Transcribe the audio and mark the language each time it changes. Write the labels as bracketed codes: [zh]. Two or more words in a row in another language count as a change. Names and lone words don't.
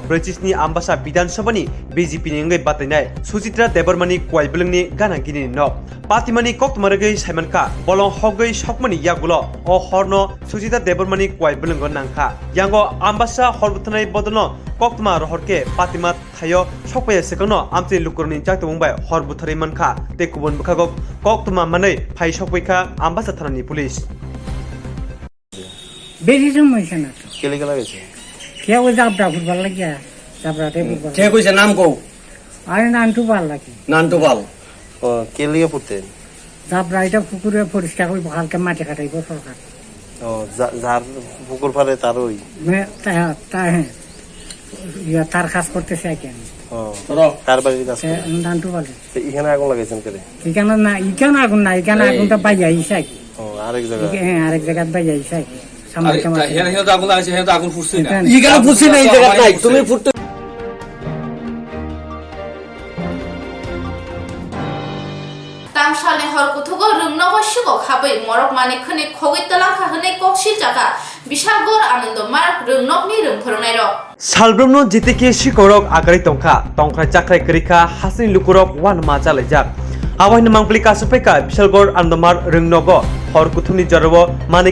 [trp] British ni ambasa Bidhan Sabha ni BJP ni ngai batainai Suchitra Debormani kuai belengni gana gini no Patimani Koktwma rgai saimanka bolong hogai shokmani yagulo o horno Suchitra Debormani kuai belenggo nangkha yango ambasa horbuthanai bodolno Koktwma rohorke Patima thayo sokpaya sekano amti lukurni jaktumbai horbuthari manka te kubun bukagok Koktwma manai phai sokpaika ambasa thanani police [bn] বেশি সময় না কেলে গেলা গেছে কে ওই জাবড়া ফুটবল লাগিয়া জাবড়াতে ফুটবল কে কইছে নাম কও আরে নানটু ভাল লাগে নানটু পাল ও কেলে পড়তেন জাবড়া এটা পুকুরে পরিষ্কার করে হালকা মাটি কাটাইব সরকার ও যার পুকুর পারে তার ওই তার কাজ করতেছে কেন ও কার বাড়ি আছে নানটু পাল এখানে আগুন লাগাইছেন কেলে এখানে না এখানে আগুন না এখানে আগুনটা বাইয়া আইছে ও আরেক জায়গা হ্যাঁ আরেক জায়গা বাইয়া আইছে আগুন ফুটছে না এখানে ফুটছে না এই জায়গা নাই তুমি ফুটতে [trp] Tamshal hor kuthugo rungnogo shigo khabai morok mani khani khogoi talangkha hne kokshi jaka Bishagor Anando Mark rungnokni rungphornai ro Salbromno jitike shikorok agari tongkha tongkha jakrai krika hasini lukurok wan ma jalajak Awahni mangpli kasupeka Bishalgor Andomar rungnogo hor kuthuni jarawo mani